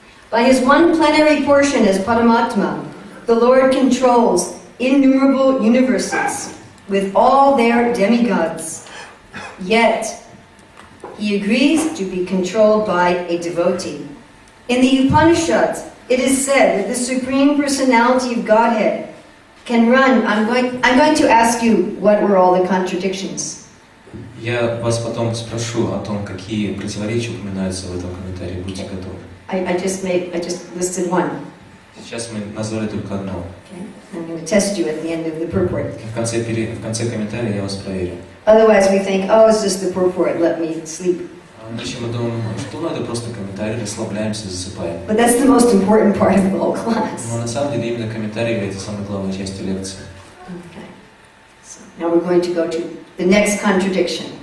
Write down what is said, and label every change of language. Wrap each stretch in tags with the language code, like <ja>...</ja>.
<en>By his one plenary portion as Paramatma, the Lord controls innumerable universes with all their demigods. Yet, he agrees to be controlled by a devotee. In the Upanishads, it is said that the Supreme Personality of Godhead can run. I'm going to ask you what were all the contradictions.</en> <ru>Я вас потом спрошу о том, какие противоречия упоминаются в этом комментарии. Будьте готовы.</ru> <en>I just listed one.</en> <ru>Сейчас мы назвали только одно.</ru> <en>Okay. I'm going to test you at the end of the purport.</en> <ru>В конце комментария я вас проверю.</ru> <en>Otherwise we think, oh, it's just the purport, let me sleep.</en> <ru>Иначе мы думаем, что это просто комментарий, расслабляемся, засыпаем.</ru> <en>But that's the most important part of the whole class.</en> <ru>Но на самом деле именно комментарий является самой главной частью лекции.</ru> <en>Okay. So now we're going to go to the next contradiction.</en>